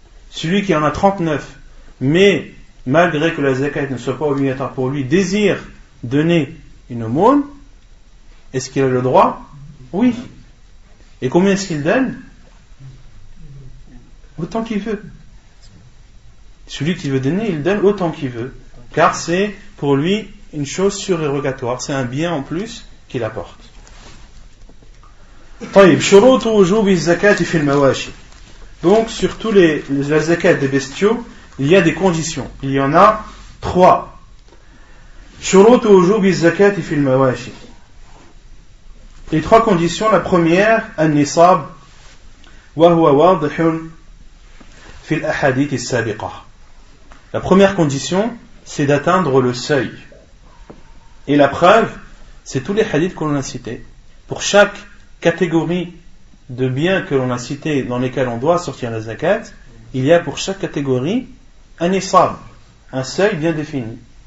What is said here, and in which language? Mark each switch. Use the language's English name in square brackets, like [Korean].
[French] Celui qui en a 39, mais malgré que la zakat ne soit pas obligatoire pour lui, désire donner une aumône, est-ce qu'il a le droit? Oui. Et combien est-ce qu'il donne? Autant qu'il veut. Celui qui veut donner, il donne autant qu'il veut, car c'est pour lui une chose surérogatoire, c'est un bien en plus qu'il apporte. [Arabic] طيب شروط وجوب الزكاة في المواشي. [French] Donc sur tous la zakat des bestiaux, il y a des conditions. Il y en a 3. [Arabic] شروط وجوب الزكاة في المواشي. [French] Les 3 conditions, la première, [Arabic] النصاب وهو واضح في الأحاديث السابقة. [French] La première condition, c'est d'atteindre le seuil. Et la preuve, c'est tous les hadiths qu'on a cités. Pour chaque catégorie de biens que l'on a cités dans lesquels on doit sortir la zakat, il y a pour chaque catégorie un nisab, un seuil bien défini.